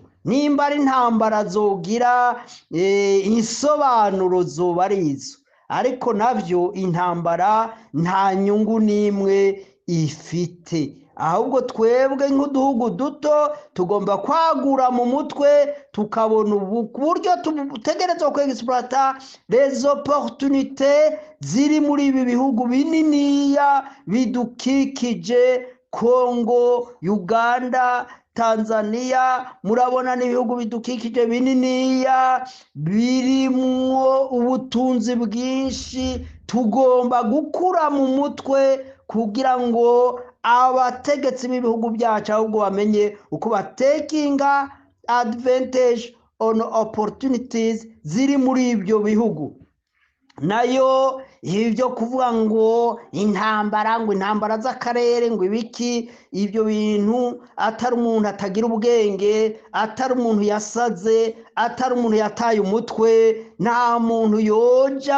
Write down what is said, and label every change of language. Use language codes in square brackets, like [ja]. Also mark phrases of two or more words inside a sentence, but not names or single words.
[rn] Nimba ari intambara zogira insobanuro zoba arizo, ariko navyo intambara nta nyungu n'imwe ifite. Ahubwo twebwe nk'uduhugu duto tugomba kwagura mu mutwe, tukabona uburyo tutegerezwa kwexploiter [fr] les opportunités [rn] ziri muri ibi bihugu bininiya bidukikije: Kongo, Uganda, Tanzania. Murabona n'ibihugu bidukikije bininiya birimwo ubutunzi bwinshi. Tugomba gukura mu mutwe kugira ngo abategetsi b'ibihugu byacu ahubwo bamenye uko batekinga [en] advantage on opportunities [rn] ziri muri ibyo bihugu. Nayo ibyo kuvuga ngo intambara z'akarere ngo ibiki, ibyo bintu atari umuntu atagira ubwenge, atari umuntu yasaze, atari umuntu yataye umutwe, nta muntu yoja